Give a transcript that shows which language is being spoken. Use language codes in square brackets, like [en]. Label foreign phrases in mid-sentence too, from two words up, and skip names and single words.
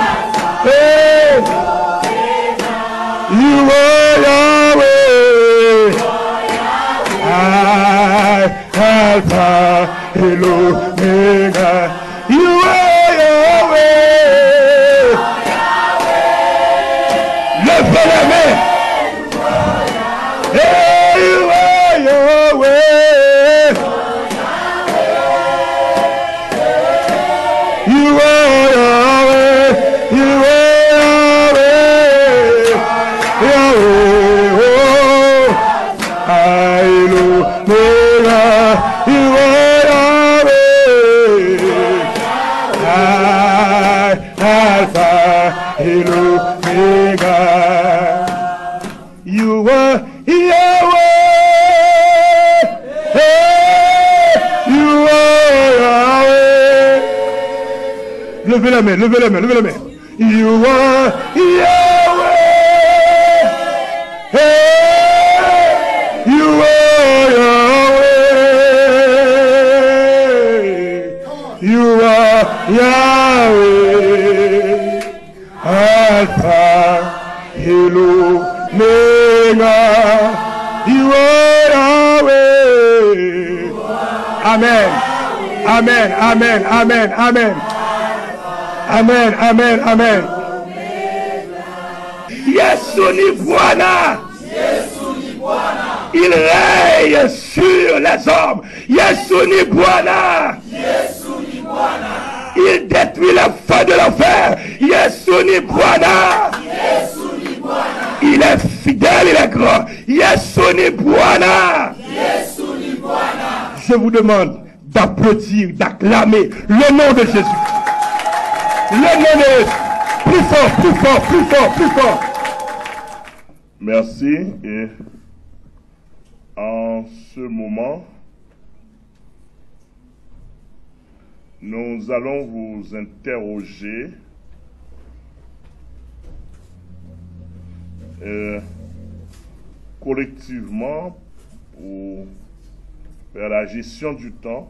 [en] Hey. You are Yahweh. [fr] Alpha et l'Omega. [en] You are Yahweh. [fr] Levez la main. [en] Hey, you are Yahweh. You are Yahweh. You are Yahweh. Yahweh. Oh. L'Omega. You are Yahweh. [fr] Alpha et l'Omega. [en] You are Yahweh. You are Yahweh. [fr] Levez la main, levez la main, levez la main. [en] You are Yahweh. You are Yahweh. You are Yahweh. [fr] Alpha et l'Omega. [en] You are Yahweh. Amen. Amen. Amen. Amen. Amen. Amen. Amen. Amen. [sw] Yesu ni Bwana. [fr] Il règne sur les hommes. [sw] Yesu ni Bwana. [fr] Il détruit le feu de l'enfer. [sw] Yesu ni Bwana. [fr] Il est fidèle, il est grand. [sw] Yesu ni Bwana. [fr] Je vous demande d'applaudir, d'acclamer le nom de Jésus. Le nom de Jésus. Plus fort, plus fort, plus fort, plus fort. Merci. Et en ce moment, nous allons vous interroger collectivement pour faire la gestion du temps.